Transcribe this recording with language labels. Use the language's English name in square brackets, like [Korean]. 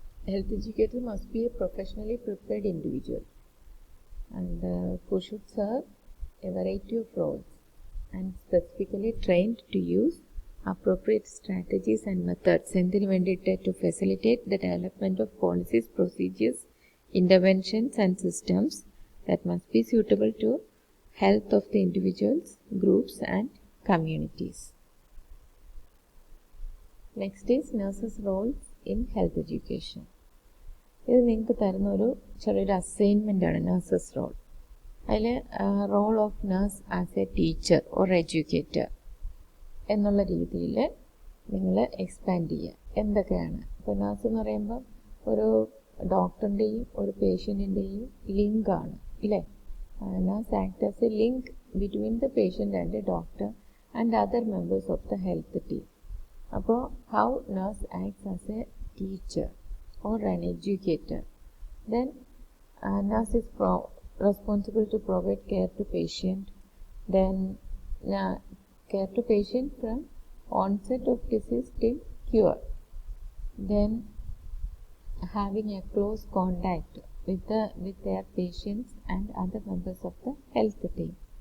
[English] Health educator must be a professionally prepared individual and who should serve a variety of roles and specifically trained to use appropriate strategies and methods [Malayalam] എന്തിനു വേണ്ടിയിട്ട് [English] to facilitate the development of policies, procedures, interventions and systems that must be suitable to health of the individuals, groups and communities. Next is nurses' roles in health education. [Malayalam] ഇത് നിങ്ങൾക്ക് തരുന്ന ഒരു ചെറിയൊരു assignment ആണ് nurses role. [English] അതിൽ role of nurse as a teacher or educator [Malayalam] എന്നുള്ള രീതിയിൽ നിങ്ങൾ എക്സ്പാൻഡ് ചെയ്യുക. എന്തൊക്കെയാണ് ഇപ്പോൾ നഴ്സ് എന്ന് പറയുമ്പോൾ ഒരു ഡോക്ടറിൻ്റെയും ഒരു പേഷ്യൻറ്റിൻ്റെയും ലിങ്കാണ് ഇല്ലേ? [English] Nurse act as a link between the patient and a doctor and other members of the health team. അപ്പോൾ how nurse acts as a teacher or an educator. Then nurse is responsible to provide care to patient. Then care to patient from onset of disease till cure. Then having a close contact with their patients and other members of the health team.